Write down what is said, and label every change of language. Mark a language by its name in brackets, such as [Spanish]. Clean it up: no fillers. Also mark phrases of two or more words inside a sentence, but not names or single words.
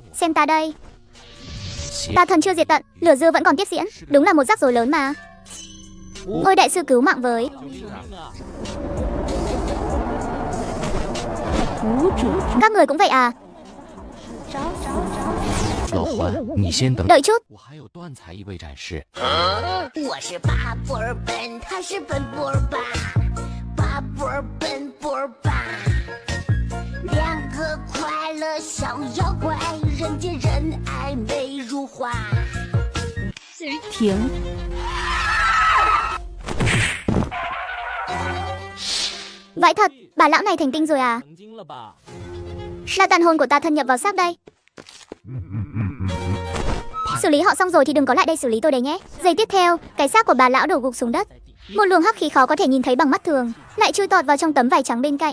[Vietnamese] Xem ta đây. Tà thần chưa diệt tận, lửa dư vẫn còn tiếp diễn. Đúng là một rắc rối lớn mà. Ôi đại sư cứu mạng với. Các người cũng vậy à? [Chinese] 老欢，你先等。 [Vietnamese] Đợi chút. [Chinese] 我还有断才一位展示。我是巴布尔本，他是本布尔巴，巴布尔本布尔巴，两个快乐小妖怪，人见人爱美如花。停。 [Vietnamese] Vãi thật, bà lão này thành tinh rồi à? Là tàn hồn của ta thân nhập vào xác đây. Xử lý họ xong rồi thì đừng có lại đây xử lý tôi đấy nhé. Giây tiếp theo, cái xác của bà lão đổ gục xuống đất. Một luồng hắc khí khó có thể nhìn thấy bằng mắt thường lại chui tọt vào trong tấm vải trắng bên cạnh.